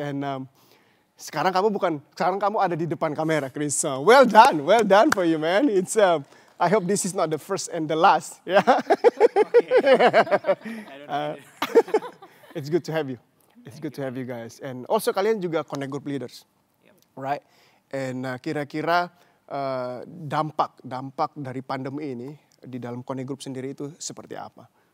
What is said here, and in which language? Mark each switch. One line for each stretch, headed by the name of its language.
Indonesian: And sekarang kamu ada di depan kamera, Chris.
English: So, well done for you, man. It's I hope this is not the first and the last. Yeah. It's good to have you. It's good to have you guys. And also
Indonesian: kalian juga
English: connect group leaders, right? And
Indonesian: kira-kira dampak dari pandemi ini di dalam Connect Group sendiri itu seperti apa?